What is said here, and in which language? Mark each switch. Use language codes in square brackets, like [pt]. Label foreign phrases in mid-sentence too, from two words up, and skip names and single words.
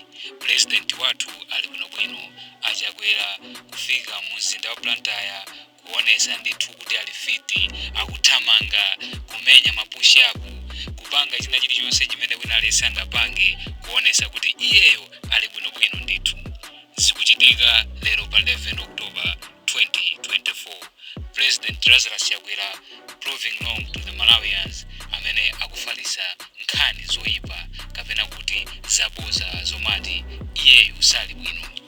[ny] President wathu ali bwinobwino Chakwera kufika mzinda wa Blantyre kuonesa ndithu kuti ali fiti akuthamanga kumenya mapushapu kupanga china chilichonse chimene wina alisangapange kuonesa kuti iyeyo ali bwinobwino ndithu. Zikuchitika lero pa 11 October 2024. President Lazarus Chakwera [en] proving wrong to the Malawians [ny] amene akufalisa nkhani zoyipa kapena kuti zaboza zomati iyeyo sali bwino.